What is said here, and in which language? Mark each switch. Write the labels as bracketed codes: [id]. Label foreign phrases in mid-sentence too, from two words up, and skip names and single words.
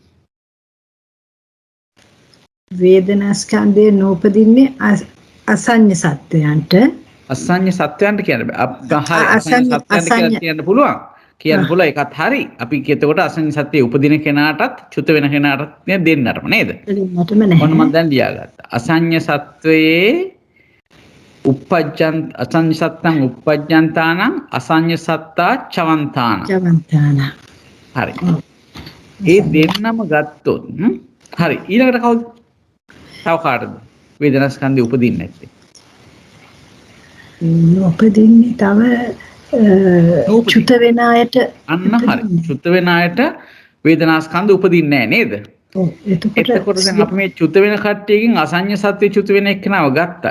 [si] වේදනාස්කන්ධය නූපදින්නේ අසඤ්ඤ සත්වයන්ට අසඤ්ඤ සත්වයන්ට කියන්න බෑ අසඤ්ඤ සත්වයන්ට කියන්න පුළුවන් කියන්න පුළුවන් ඒකත් හරි අපි එතකොට අසඤ්ඤ සත්‍යයේ උපදින කෙනාටත් චුත වෙන කෙනාටත් දෙන්නටම නේද දෙන්නටම නැහැ මොන මම දැන් ලියාගත්තා අසඤ්ඤ සත්වයේ [pi] uppajjan අසඤ්ඤ සත්තං uppajjantānaṁ අසඤ්ඤ සත්තා චවන්තාන [si] හරි ඒ දෙන්නම ගත්තොත් හරි ඊළඟට කවුද තව කාටද වේදනාස්කන්ධය උපදින්නේ නැත්තේ උපදින්නේ තව චුත වෙන අයට අන්න හරි චුත වෙන අයට වේදනාස්කන්ධ උපදින්නේ නැහැ නේද එතකොට දැන් අපි මේ චුත වෙන කට්ටියකින් අසඤ්ඤ සත්‍ය චුත වෙන එක්කනව ගත්තා.